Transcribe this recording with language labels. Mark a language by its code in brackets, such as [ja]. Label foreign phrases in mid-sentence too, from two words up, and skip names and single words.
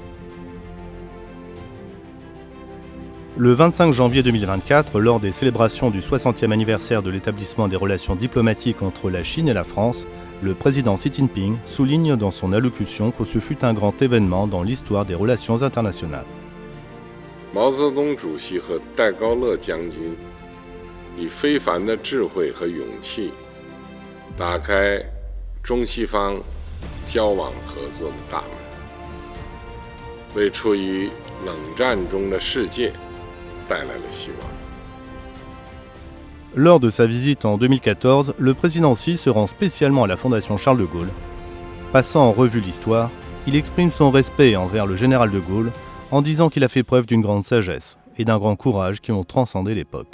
[fr] Le 25 janvier 2024, lors des célébrations du 60e anniversaire de l'établissement des relations diplomatiques entre la Chine et la France, le président Xi Jinping souligne dans son allocution que ce fut un grand événement dans l'histoire des relations internationales. [zh] Mao Zedong 主席和戴高乐将军以非凡的智慧和勇气，打开中西方交往合作的大门，为处于冷战中的世界带来了希望。 [fr] Lors de sa visite en 2014, le président Xi se rend spécialement à la Fondation Charles de Gaulle. Passant en revue l'histoire, il exprime son respect envers le général de Gaulle en disant qu'il a fait preuve d'une grande sagesse et d'un grand courage qui ont transcendé l'époque.